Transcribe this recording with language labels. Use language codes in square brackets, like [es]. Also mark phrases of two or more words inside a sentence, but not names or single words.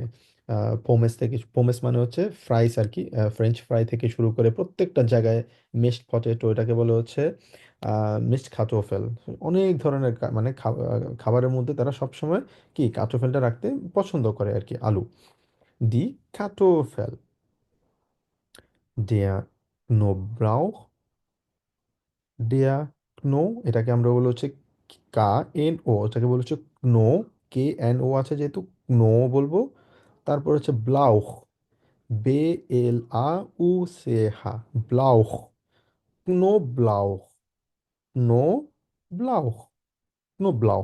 [bn] পোমেস থেকে, পোমেস মানে হচ্ছে ফ্রাইস আর কি, [en] French fry [bn] থেকে শুরু করে প্রত্যেকটা জায়গায় [en] mixed potato, [bn] এটাকে বলে হচ্ছে মিক্সড কাটোফেল। অনেক ধরনের মানে খাবারের মধ্যে তারা সবসময় কি কাটোফেলটা রাখতে পছন্দ করে আর কি, আলু। [de] die Kartoffel. der Knoblauch, [bn] der ক্নো, এটাকে আমরা বলি হচ্ছে কা এন ও, এটাকে বলি হচ্ছে ক্নো, কে এন ও আছে যেহেতু ক্নো বলবো। তারপর হচ্ছে ব্লাউখ, বে এল আ উ সে হা, ব্লাউখ, ক্নো ব্লাউখ, নো ব্লাউখ, ক্নো ব্লাউখ।